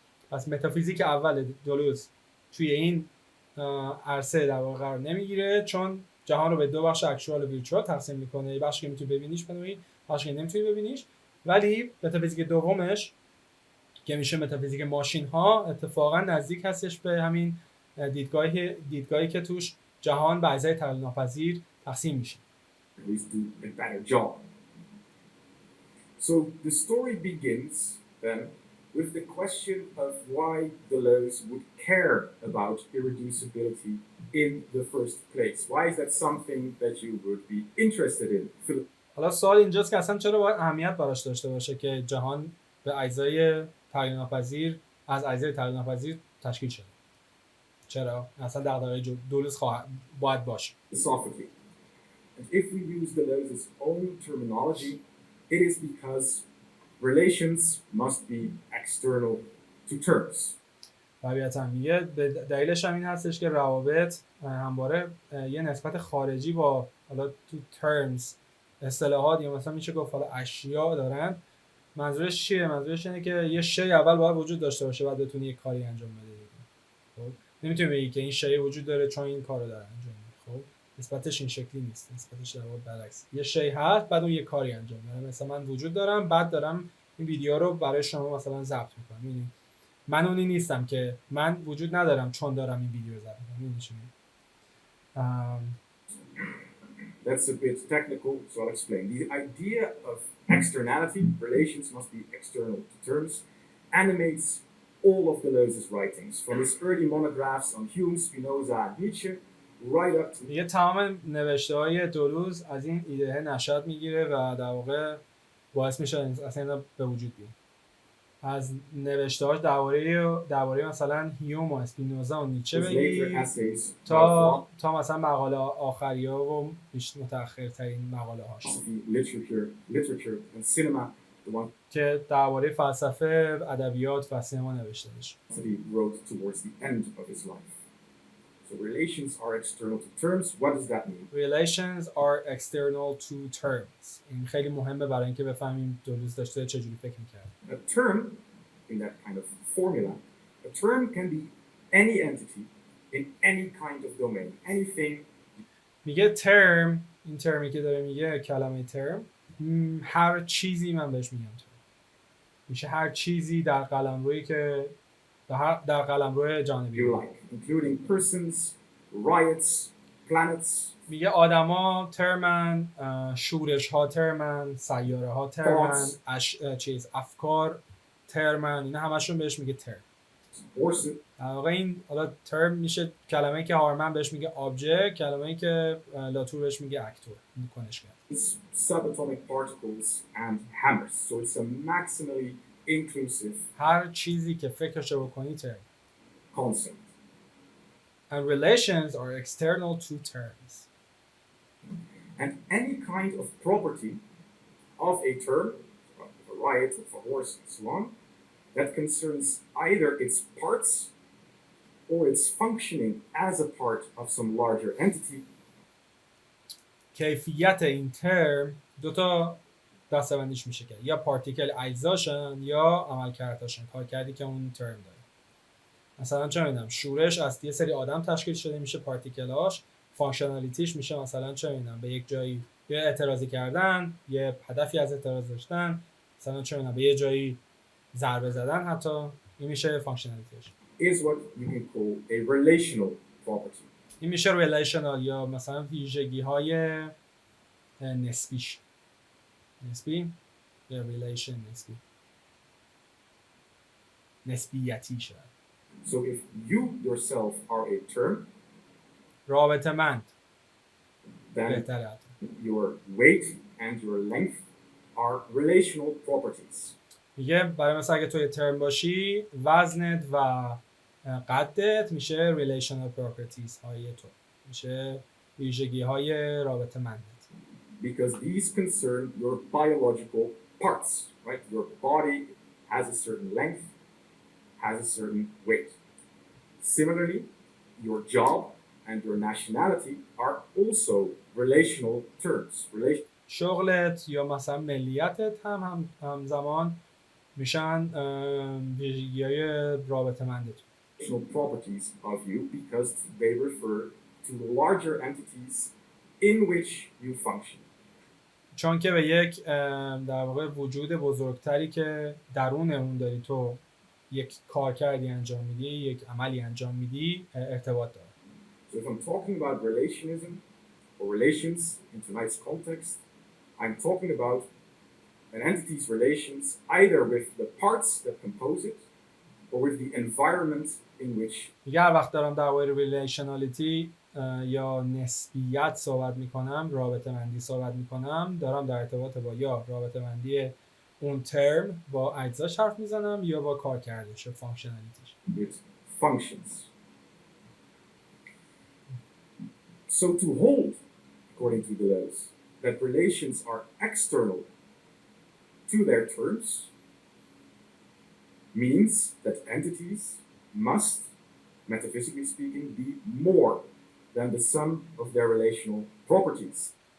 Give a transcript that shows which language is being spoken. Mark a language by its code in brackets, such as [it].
[fa] پس متافیزیک اول دلوز توی این عرصه در واقع قرار نمیگیره، چون جهان رو به دو بخش اکچوال و ویرچوال تقسیم میکنه، بخشی که میتونی ببینیش بنویی، بخشی که نمیتونی ببینیش. ولی متافیزیک دومش که میشه متافیزیک ماشین ها اتفاقا نزدیک هستش به همین دیدگاهی که توش جهان به اجزای تقلیل ناپذیر تقسیم میشه. [en] At least do a better job. So the story begins then with the question of why Deleuze would care about irreducibility in the first place. Why is that something that you would be interested in? [fa] حالا سوال اینجاست که اصلا چرا باید اهمیت براش داشته باشه که جهان به اجزای تقلیل ناپذیر از اجزای تقلیل ناپذیر تشکیل شده؟ چرا؟ اصلا دغدغه دلوز باید باشه. [en] Philosophically. And if we use Deleuze's own terminology, it is because relations must be external to terms. [fa] طبیعتاً میگه دلیلش هم این هستش که روابط همواره یه نسبت خارجی با حالا تو terms اصطلاحات یا مثلا میشه گفت حالا اشیا دارن. منظورش چیه؟ منظورش اینه که یه شی اول باید وجود داشته باشه بعد بتونی یه کاری انجام بده. خب نمیتونی بگی که این شی وجود داره چون این کارو داره انجام میده. خب نسبتش این شکلی نیست، نسبتش در واقع برعکس. یه شی هست بعد اون یه کاری انجام میده. مثلا من وجود دارم بعد دارم این ویدیو رو برای شما مثلا ضبط میکنم. یعنی من اونی نیستم که من وجود ندارم چون دارم این ویدیو ضبط میکنم. [en] That's a bit technical, so I'll explain. The idea of externality, relations must be external to terms, animates all of Deleuze's writings, from his early monographs on Hume, Spinoza, and Nietzsche, right up to... [fa] دیگه تمام نوشته‌های دلوز از این ایده نشأت میگیره و در واقع باعث میشه اصلا اینا به وجود بیاد. از نوشته‌هاش درباره مثلا هیوم و اسپینوزا و نیچه بگی تا مثلا مقاله آخری‌ها و متأخرترین مقاله هاش [en] literature and cinema, the one [fa] که درباره فلسفه، ادبیات و سینما نوشته باشه. [en] that he wrote towards the end of his life. So relations are external to terms. What does that mean? Relations are external to terms. [fa] این خیلی مهمه برای اینکه بفهمیم دلوز داشته چجوری فکر می‌کرد. [en] A term, in that kind of formula, a term can be any entity in any kind of domain, anything. [fa] میگه term، این ترمی که داره میگه کلمه term، هر چیزی من بهش میگم term. میشه هر چیزی در قلمرویی که در قلمرو جانبی [en] You like, including persons, riots, planets. [fa] میگه آدما ترمن، شورش ها ترمن، سیاره ها ترمن، افکار ترمن، اینا همشون بهش میگه ترم. در واقع این حالا ترم میشه کلمه‌ای که هارمن بهش میگه آبجکت، کلمه‌ای که لاتور بهش میگه اکتور، این کنشگر. [en] It's subatomic particles and hammers, so it's a maximally inclusive [fa] هر چیزی که فکرشو بکنی ترم. [en] concept. And relations are external to terms. And any kind of property of a term, of a riot, of a horse, and so on, that concerns either its parts or its functioning as a part of some larger entity. [fa] کیفیت این ترم دوتا دسته‌بندیش میشه که یا پارتیکل اجزاشن یا عملکردشن، کارکردی که اون ترم داره. مثلا چه میدونم شورش از یه سری آدم تشکیل شده میشه پارتیکلاش، فانکشنالیتیش میشه مثلا چه میدونم به یک جایی یه اعتراضی کردن، یه هدفی از اعتراض داشتن، مثلا چه میدونم به یه جایی ضربه زدن، حتی این میشه فانکشنالیتیش. [en] Is what you can call a relational property. [fa] این میشه ریلیشنال یا مثلا ویژگی‌های نسبیش. نسبی یا ریلیشن نسبی. نسبیتی شد. [en] So if you yourself are a term, [fa] رابطه مند [en] then your weight and your length are relational properties. [fa] میگه برای مثلا اگه توی ترم باشی وزنت و قدت میشه [en] relational properties [fa] های تو، میشه ویژگی های رابطه مندت. [en] Because these concern your biological parts, right? Your body has a certain length, has a certain weight. Similarly, your job and your nationality are also relational terms. [fa] شغلت یا مثلا ملیتت هم همزمان میشن ویژگی‌های رابطه مندت. [en] Properties of you because they refer to the larger entities in which you function. [fa] چون که به یک در واقع وجود بزرگتری که درون اون داری تو یک کارکردی انجام میدی، یک عملی انجام میدی ارتباط داره. [en] So if I'm talking about relationism or relations in tonight's context, I'm talking about an entity's relations either with the parts that compose it or with the environment in which. [fa] دیگه هر وقت دارم درباره ریلیشنالیتی یا نسبیت صحبت میکنم، رابطه مندی صحبت میکنم، دارم در ارتباط با یا رابطه مندی اون ترم با اجزاش حرف میزنم یا با کارکردش یا فانکشنالیتیش. [en] It functions. So to hold, according to Deleuze, that relations are external to their terms means that entities must, metaphysically speaking, be more than the sum of their relational properties.